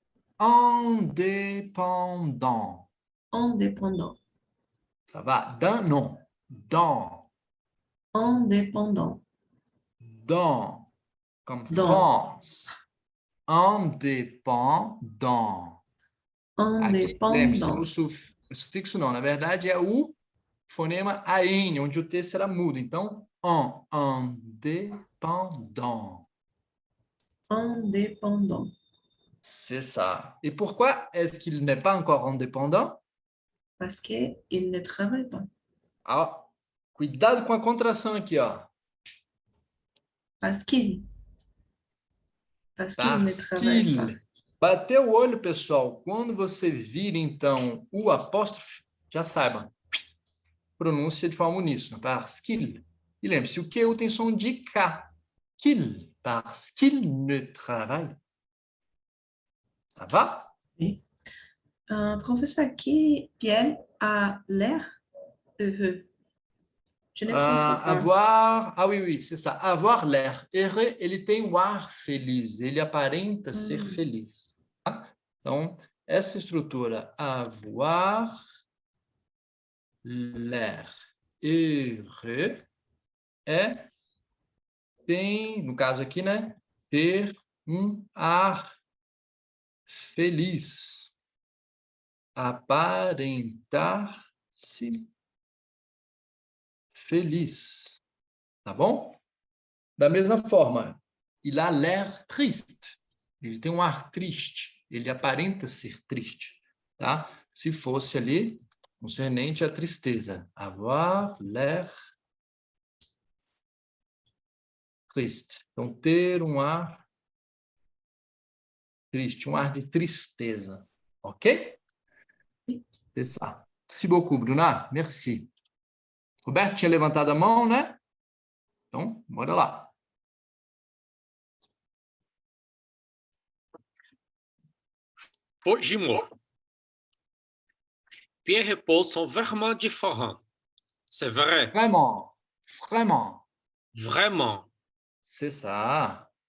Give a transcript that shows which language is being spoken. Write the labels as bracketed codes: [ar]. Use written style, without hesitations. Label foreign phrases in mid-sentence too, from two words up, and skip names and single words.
[fr] Indépendant. Indépendant. Ça va. D'un nom. Dans. Indépendant. Dans. Comme Dans. France. Indépendant. [pt] Lembre-se, [fr] Indépendant. [pt] o sufixo não, na verdade é o fonema AN, onde o T será mudo. Então, [fr] indépendant. Indépendant. C'est ça. Et pourquoi est-ce qu'il n'est pas encore indépendant? Parce qu'il ne travaille pas. [pt] Ah, cuidado com a contração aqui, ó. [fr] Parce qu'il ne travaille pas. [pt] Bateu o olho, pessoal. Quando você vira, então, o apóstrofe, já saiba. Pronúncia de forma uníssona. [fr] Parce qu'il. [pt] E lembre-se, o Q tem som de K. [fr] Qu'il. Parce qu'il ne travaille. Ça va? Oui. Professeur, qui Pierre a l'air heureux? Je ne comprends pas. Avoir, ah oui, c'est ça. Avoir l'air. [pt] Ele tem um ar feliz. Ele aparenta ser feliz. Tá? Então, essa estrutura, [fr] avoir l'air heureux, [pt] tem, no caso aqui, né? Ter um ar feliz. Aparentar-se feliz. Tá bom? Da mesma forma, [fr] il a l'air triste. [pt] Ele tem um ar triste. Ele aparenta ser triste. Tá? Se fosse ali, concernente à tristeza. [fr] Avoir l'air triste. [pt] Então, ter um ar triste, um ar de tristeza. [fr] Ok? C'est ça. Merci beaucoup, Bruna. Merci. [pt] Roberto tinha levantado a mão, né? Então, bora lá. Jimot. [fr] Pierre et Paul sont vraiment différents. C'est vrai. Vraiment. Vraiment. Vraiment. C'est ça.